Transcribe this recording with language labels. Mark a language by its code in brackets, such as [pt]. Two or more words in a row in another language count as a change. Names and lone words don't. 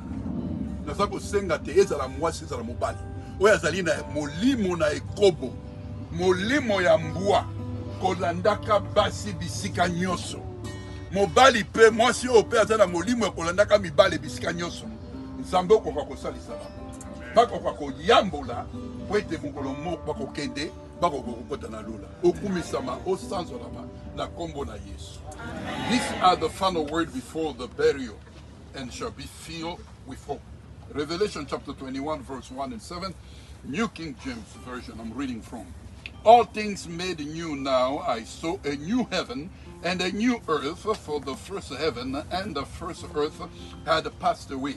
[ln] naza kosenga te ezala mwasi ezala mobali oyo azali na molimo na ekobo molimo ya mbwa kolandaka basi bisika nyonso mobali pe mwasi oyo pe aza na molimo ya kolandaka mibale bisika nyonso Nzambe okoka kosalisa bakoka koyambola po ete mokolo moko bakokende bakoka kokota na lula okumisama osanzolama na kombo na Yesu. [en] These are the final word before the burial and shall be filled with hope. Revelation chapter 21 verse 1 and 7, New King James Version I'm reading from. All things made new now, I saw a new heaven and a new earth, for the first heaven and the first earth had passed away.